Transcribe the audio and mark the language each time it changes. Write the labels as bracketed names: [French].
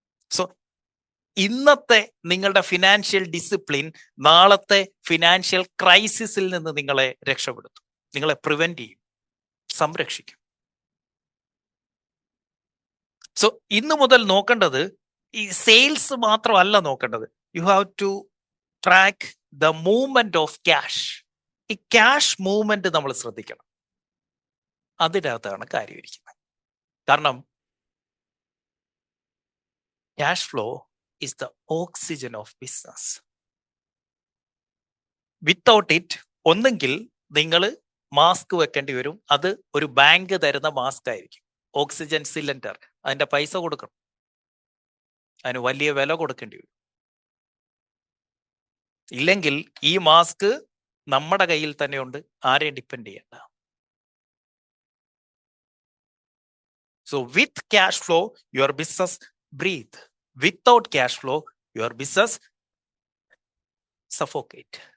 [Malayalam] So ഇന്നത്തെ നിങ്ങളുടെ financial discipline നാളത്തെ ഫിനാൻഷ്യൽ ക്രൈസിസിൽ നിന്ന് നിങ്ങളെ രക്ഷപ്പെടുത്തും, നിങ്ങളെ പ്രിവെന്റ് ചെയ്യും, സംരക്ഷിക്കും. സോ ഇന്നു മുതൽ നോക്കേണ്ടത് ഈ സെയിൽസ് മാത്രമല്ല നോക്കേണ്ടത്. [English] You have to track the movement of cash. [Malayalam] ഈ ക്യാഷ് മൂവ്മെന്റ് നമ്മൾ ശ്രദ്ധിക്കണം. അതിനകത്താണ് കാര്യം ഇരിക്കുന്നത്. കാരണം [English] Cash flow is the oxygen of business. Without it, [Malayalam] ഒന്നെങ്കിൽ നിങ്ങൾ മാസ്ക് വെക്കേണ്ടി വരും. അത് ഒരു ബാങ്ക് തരുന്ന മാസ്ക് ആയിരിക്കും, ഓക്സിജൻ സിലിണ്ടർ. അതിന്റെ പൈസ കൊടുക്കണം, അതിന് വലിയ വില കൊടുക്കേണ്ടി വരും. ഇല്ലെങ്കിൽ ഈ മാസ്ക് നമ്മുടെ കയ്യിൽ തന്നെയുണ്ട്, ആരെയും ഡിപ്പെൻഡ് ചെയ്യണ്ട. [English] So with cash flow your business breathe. Without cash flow, your business suffocate.